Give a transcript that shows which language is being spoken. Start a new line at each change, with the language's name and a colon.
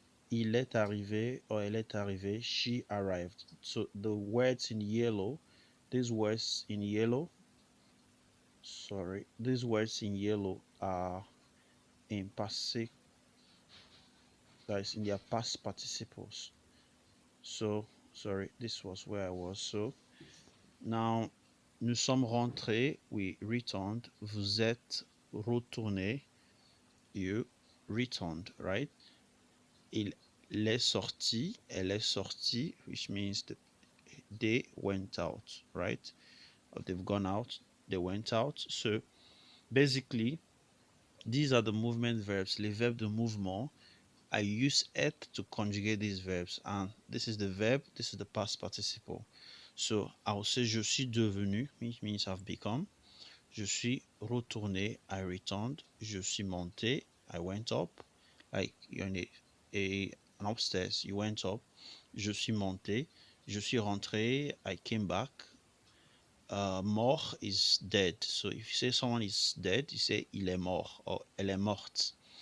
French: Il est arrivé or elle est arrivée,
English: she arrived. So the words in yellow, these words in yellow, these words in yellow are in passé, that is in their past participles. So, this was where I was. So, now,
French: nous sommes rentrés,
English: we returned.
French: Vous êtes retourné,
English: you returned, right?
French: Il est sorti, elle est sortie,
English: which means that they went out, right? Or they've gone out, they went out. So basically, these are the movement verbs,
French: les verbes de mouvement.
English: I use être to conjugate these verbs, and this is the verb, this is the past participle. So I'll say
French: je suis devenu,
English: which means I've become.
French: Je suis retourné,
English: I returned.
French: Je suis monté,
English: I went up. Like you're in an upstairs, you went up.
French: Je suis monté. Je suis rentré,
English: I came back. Mort is dead. So if you say someone is dead, you say
French: il est mort or elle est morte.